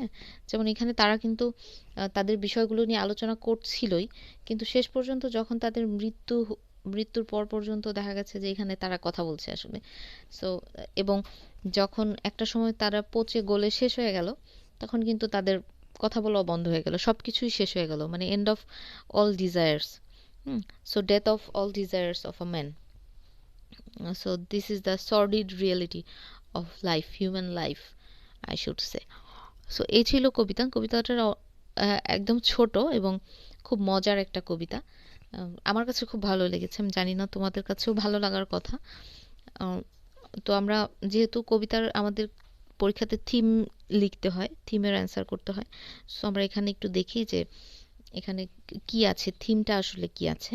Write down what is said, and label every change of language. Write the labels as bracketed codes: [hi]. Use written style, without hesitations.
[bn] হ্যাঁ, যেমন এখানে তারা কিন্তু তাদের বিষয়গুলো নিয়ে আলোচনা করছিলই, কিন্তু শেষ পর্যন্ত যখন তাদের মৃত্যুর পর পর্যন্ত দেখা গেছে যে এখানে তারা কথা বলছে আসলে। সো এবং যখন একটা সময় তারা পচে গলে শেষ হয়ে গেল, তখন কিন্তু তাদের কথা বলাও বন্ধ হয়ে গেল, সব কিছুই শেষ হয়ে গেল, মানে [en] End of all desires. So death of all desires of a man. So this is the sordid reality of life, human life, I should say. [bn] So এই ছিল কবিতাটার একদম ছোট এবং খুব মজার একটা কবিতা। আমার কাছে খুব ভালো লেগেছে, আমি জানি না তোমাদের কাছেও ভালো লাগার কথা। তো আমরা যেহেতু কবিতার আমাদের পরীক্ষাতে থিম লিখতে হয়, থিমের অ্যান্সার করতে হয়, সো আমরা এখানে একটু দেখি যে এখানে কি আছে, থিমটা আসলে কি আছে।